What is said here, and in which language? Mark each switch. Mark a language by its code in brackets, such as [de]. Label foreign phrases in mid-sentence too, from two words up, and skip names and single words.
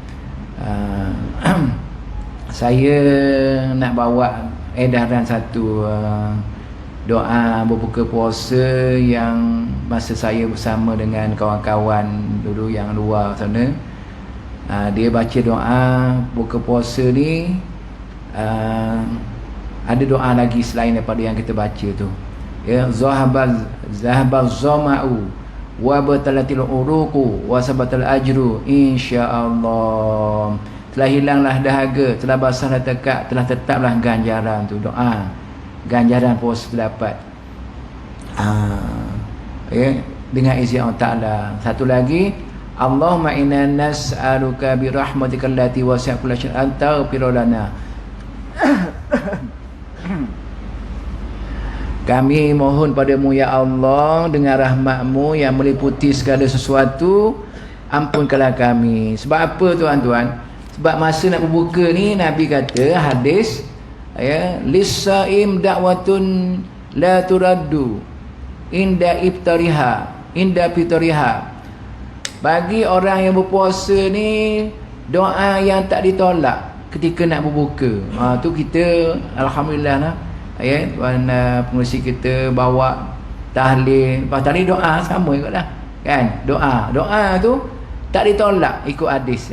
[ms] Saya nak bawa edaran satu doa berbuka puasa yang masa saya bersama dengan kawan-kawan dulu yang luar sana. Dia baca doa buka puasa ni, ada doa lagi selain daripada yang kita baca tu, [ar] ذهب الظمأ وابتلت العروق وثبت الأجر إن شاء الله. [ms] Telah hilanglah dahaga, telah basahlah tekak, telah tetaplah ganjaran tu. Doa ganjaran puasa dapat dengan izin Allah Ta'ala. Satu lagi, [ar] اللهم إنا نسألك برحمتك التي وسعت كل شيء أن تغفر لنا. [ms] Kami mohon padamu ya Allah, dengan rahmatmu yang meliputi segala sesuatu, ampunkanlah kami. Sebab apa tuan-tuan? Sebab masa nak berbuka ni, Nabi kata hadis, [ar] للصائم دعوة لا ترد عند فطرها. [ms] Bagi orang yang berpuasa ni, doa yang tak ditolak ketika nak berbuka. Tu kita alhamdulillah lah, tuan pengurusi kita bawa tahlil, tahlil doa sama juga lah, kan. Doa tu tak ditolak ikut hadis.